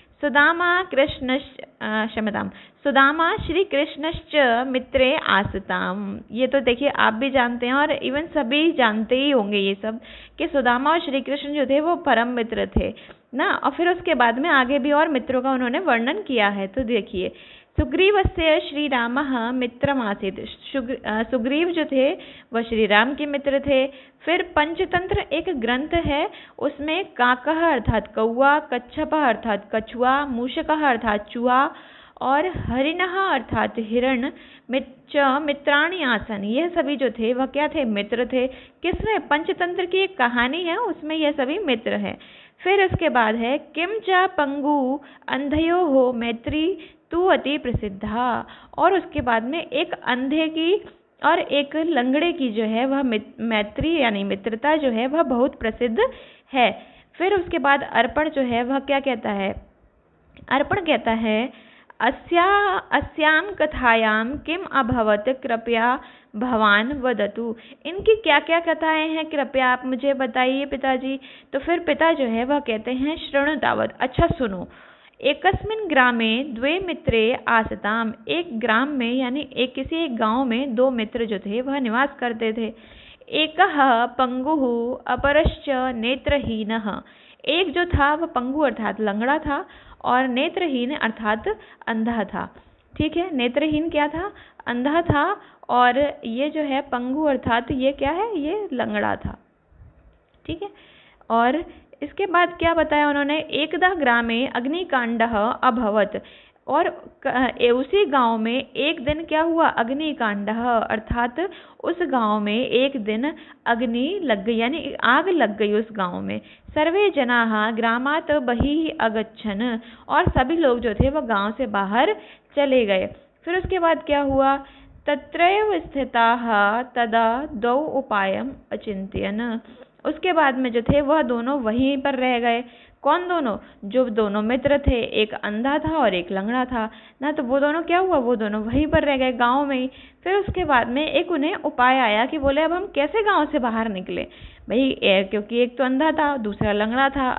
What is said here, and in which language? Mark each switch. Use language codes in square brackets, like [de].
[sa] सुदामा श्री कृष्णश्च मित्रे आसताम। [hi] ये तो देखिए आप भी जानते हैं और इवन सभी जानते ही होंगे ये सब, कि सुदामा और श्री कृष्ण जो थे वो परम मित्र थे ना। और फिर उसके बाद में आगे भी और मित्रों का उन्होंने वर्णन किया है। तो देखिए, [sa] सुग्रीवस्य श्री रामः मित्रमासीत्। [hi] सुग्रीव जो थे वह श्री राम के मित्र थे। फिर पंचतंत्र एक ग्रंथ है, उसमें काकः अर्थात कौआ, कच्छपः अर्थात कछुआ, मूषकः अर्थात चूहा, और हरिणः अर्थात हिरण, [sa] मित्राणि आसन, [hi] यह सभी जो थे वह क्या थे? मित्र थे। किसमें? पंचतंत्र की एक कहानी है, उसमें यह सभी मित्र हैं। फिर उसके बाद है, [sa] किम चा पंगु अंधयो हो मैत्री तू अति प्रसिद्धा, [hi] और उसके बाद में एक अंधे की और एक लंगड़े की जो है वह मैत्री यानी मित्रता जो है वह बहुत प्रसिद्ध है। फिर उसके बाद अर्पण जो है वह क्या कहता है? अर्पण कहता है, [sa] अस्याम कथायाम किम अभवत कृपया भवान वदतु। [hi] इनकी क्या क्या कथाएं हैं, कृपया आप मुझे बताइए पिताजी। तो फिर पिता जो है वह कहते हैं, [sa] शृणु तावत्, [hi] अच्छा सुनो। [sa] एकस्मिन् ग्रामे द्वे मित्रे आसताम। [hi] एक ग्राम में यानी किसी एक गांव में दो मित्र जो थे वह निवास करते थे। [sa] एकः पंगुः अपरश्च नेत्रहीनः। [hi] एक जो था वह पंगु अर्थात लंगड़ा था, और नेत्रहीन अर्थात अंधा था। ठीक है, नेत्रहीन क्या था? अंधा था, और ये जो है पंगु अर्थात ये क्या है? ये लंगड़ा था। ठीक है, और इसके बाद क्या बताया उन्होंने? [sa] एकदा ग्रामे अग्निकांडः अभवत। [hi] और उसी गांव में एक दिन क्या हुआ? अग्निकांडः अर्थात उस गांव में एक दिन अग्नि लग गई, यानी आग लग गई उस गांव में। [sa] सर्वे जनाः ग्रामात् बहिः अगच्छन्। [hi] और सभी लोग जो थे वह गांव से बाहर चले गए। फिर उसके बाद क्या हुआ? [sa] तत्रैव स्थिताः तदा द्वौ उपायम् अचिन्तयन्। [hi] उसके बाद में जो थे वह दोनों वहीं पर रह गए। कौन दोनों? जो दोनों मित्र थे, एक अंधा था और एक लंगड़ा था ना। तो वो दोनों क्या हुआ? वो दोनों वहीं पर रह गए गांव में ही। फिर उसके बाद में एक उन्हें उपाय आया कि बोले अब हम कैसे गांव से बाहर निकले भाई, क्योंकि एक तो अंधा था, दूसरा लंगड़ा था।